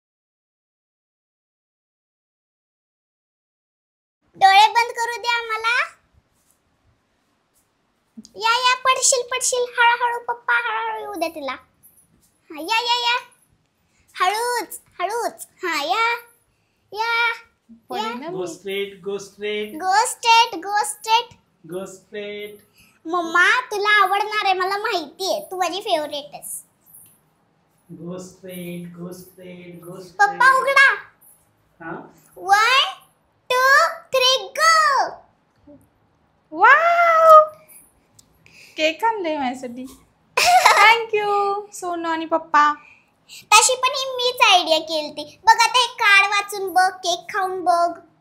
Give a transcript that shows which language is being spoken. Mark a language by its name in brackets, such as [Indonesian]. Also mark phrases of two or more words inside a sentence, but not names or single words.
[Marathi] डोळे बंद करू द्या आम्हाला. या पडशील हळूहळू पप्पा, हळूहळू येऊ द्या तिला. या हळूच. हा या. [English] Go straight, go straight. Go straight. Go straight. [Marathi] मम्मा तुला आवडणार आहे, मला माहिती आहे. तू माझी फेवरेट आहेस. [English] Go straight, go straight, go straight. [Marathi] पप्पा उघडा. हा? 1 2 3 गो. वाव, केक आणले माझ्यासाठी. थँक्यू सोनू आणि पप्पा. तशी पण ही मीच आयडिया केलती. बघ आता हे कार्ड वाचून बघ, केक खाऊन बघ.